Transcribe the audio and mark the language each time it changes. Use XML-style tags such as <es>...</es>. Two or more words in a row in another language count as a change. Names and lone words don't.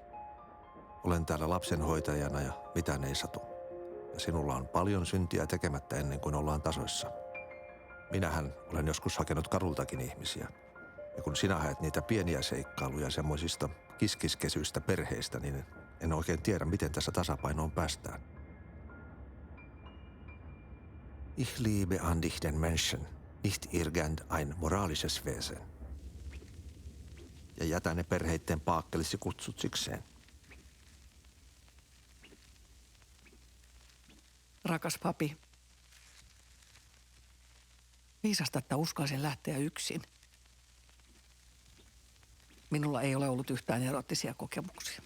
<fi>Olen täällä lapsenhoitajana ja mitään ei satu. ja sinulla on paljon syntiä tekemättä ennen kuin ollaan tasoissa. Minähän olen joskus hakenut kadultakin ihmisiä. Ja kun sinä haet niitä pieniä seikkailuja semmoisista kiskiskesyistä perheistä, niin en oikein tiedä, miten tässä tasapainoon päästään.</fi> <de>Ich liebe an dich den Menschen, nicht irgendein moralisches Wesen.</de> <fi>Ja jätä ne perheitten paakkelisi kutsut sikseen. Rakas papi, viisasta, että uskalsin lähteä yksin. Minulla ei ole ollut yhtään eroottisia kokemuksia.</fi>